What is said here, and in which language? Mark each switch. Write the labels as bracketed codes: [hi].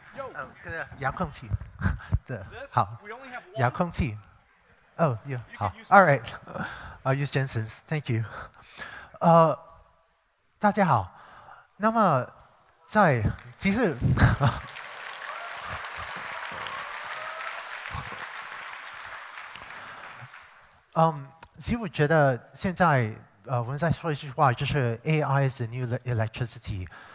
[zh] 哦，这个遥控器，对，好，遥控器。 [en] Oh, yeah, [zh] 好 [en] ，All right, I'll use Jensen's. Thank you. [zh] 大家好。那么其实其实我觉得现在我们再说一句话，就是 [en] AI is the new electricity。